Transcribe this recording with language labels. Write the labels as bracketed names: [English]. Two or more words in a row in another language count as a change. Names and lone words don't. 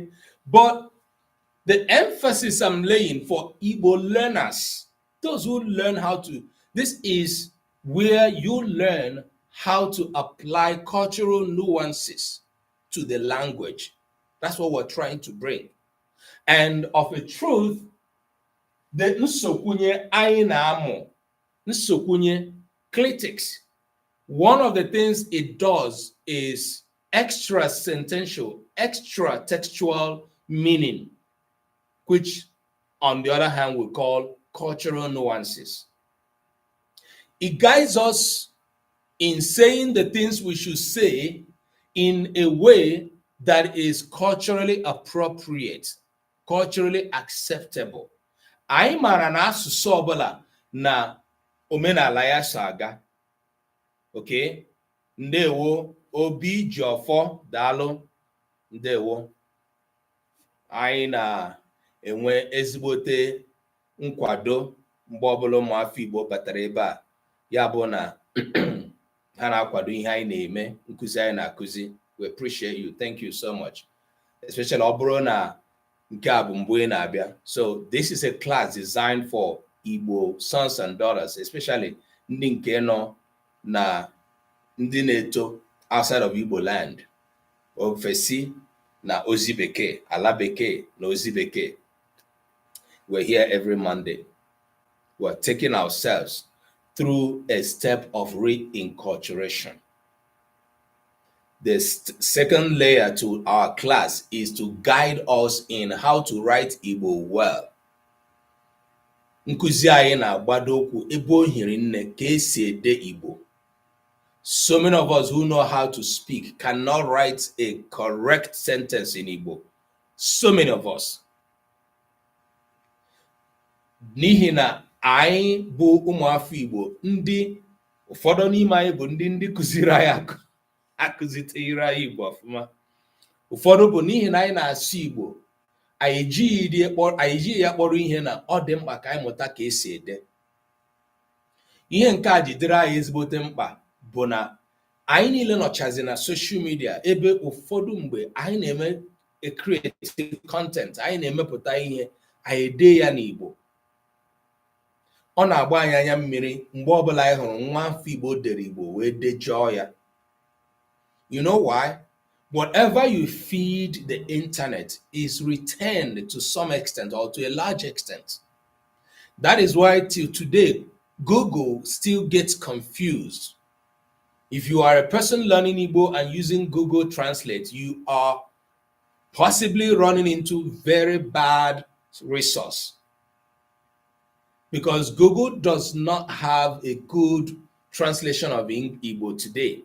[English] But the emphasis I'm laying for Igbo learners, those who learn how to, this is where you learn how to apply cultural nuances to the language. That's what we're trying to bring. And of a truth, the Nsokwunye [Igbo] anyị na-amụ, [English] Nsokwunye clitics, one of the things it does is extra sentential, extra textual meaning, which on the other hand we call cultural nuances. It guides us in saying the things we should say in a way that is culturally appropriate, culturally acceptable. [Igbo] Anyị mara na asụsụ ọbụla na omenala ya so aga. [English] Okay? [Igbo] Ndewo, Obi Jiofọ, daalụ, ndewo. Anyị na-enwe ezigbote nkwado mgbe ọbụla ụmụafọ Igbo batara ebe a, ya bụ na ha na-akwado ihe anyị na-eme, nkụzi anyị na-akụzi. [English] We appreciate you. Thank you so much. [Igbo] Especially ọ bụrụ na nke a bụ mbụ ị na-abịa. [English] So this is a class designed for Igbo sons and daughters, especially [Igbo] ndị nke nọ na ndị na-eto outside of Igbo land, ofesi na ozi bekee, [English] ala bekee na ozi bekee. We're here every Monday. We're taking ourselves through a step of reinculturation. The second layer to our class is to guide us in how to write Igbo well. [Igbo] Nkụzi anyị na-agbado okwu ebe o hiri nne ka esi ede Igbo. [English] So many of us who know how to speak cannot write a correct sentence in Igbo. So many of us. [Igbo] N'ihi na anyị bụ ụmụafọ Igbo, ndị ụfọdụ n'ime anyị bụ ndị kụziri anyị akụzitere anyị Igbo ọfụma. Ụfọdụ bụ n'ihi na anyị na-asụ Igbo, anyị ejighị ya kpọrọ ihe na ọ dị mkpa ka anyị mụta ka esi ede. Ihe nke a jidere anyị ezigbote mkpa bụ na anyị niile nọchazi na [English] social media, [Igbo] ebe ụfọdụ mgbe anyị na-eme [English] creative content, [Igbo] anyị na-emepụta ihe, anyị ede ya n'Igbo. Ọ na-agba anyị anya mmiri mgbe ọbụla anyị hụrụ nwa afọ Igbo dere Igbo wee dejọọ ya. [English] You know why? Whatever you feed the internet is returned to some extent or to a large extent. That is why till today, Google still gets confused. If you are a person learning Igbo and using Google Translate, you are possibly running into very bad resource, because Google does not have a good translation of Igbo today.